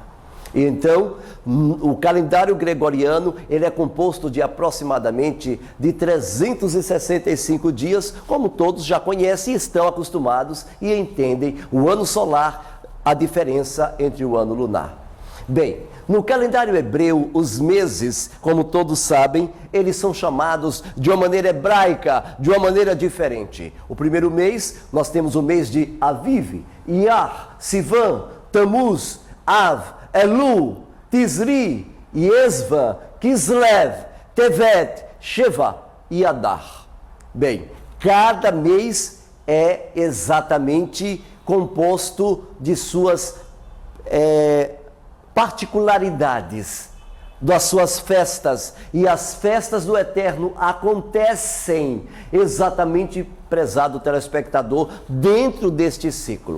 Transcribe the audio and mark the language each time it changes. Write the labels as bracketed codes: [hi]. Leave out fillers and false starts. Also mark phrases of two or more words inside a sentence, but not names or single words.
[pt] Então, o calendário gregoriano, ele é composto de aproximadamente de 365 dias, como todos já conhecem e estão acostumados e entendem o ano solar, a diferença entre o ano lunar. Bem, no calendário hebreu, os meses, como todos sabem, eles são chamados de uma maneira hebraica, de uma maneira diferente. O primeiro mês, nós temos o mês de Aviv, Iyar, Sivan, Tammuz, Av, Elu, Tisri, Yesvan, Kislev, Tevet, Sheva e Adar. Bem, cada mês é exatamente composto de suas particularidades, das suas festas, e as festas do Eterno acontecem exatamente, prezado telespectador, dentro deste ciclo.